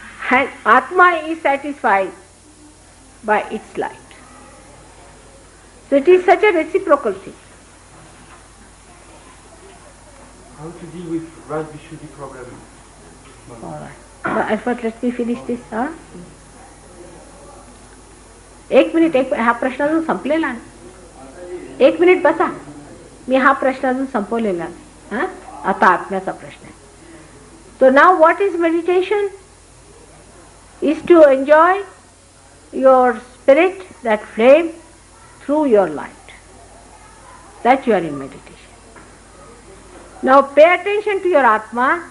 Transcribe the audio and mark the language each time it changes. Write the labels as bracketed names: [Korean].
[English] And Atma is satisfied by its light. So it is such a reciprocal thing. How to deal with right Vishuddhi problem? Alright. First let me finish this. [Marathi] एक minute हा प्रश्न अजून संपलेला आहे. एक minute बसा. मी हा प्रश्न अजून संपवलेला आहे. आता आत्म्याचा प्रश्न आहे. [English] So now what is meditation? Is to enjoy your spirit, that flame, through your light. That you are in meditation. Now pay attention to your Atma.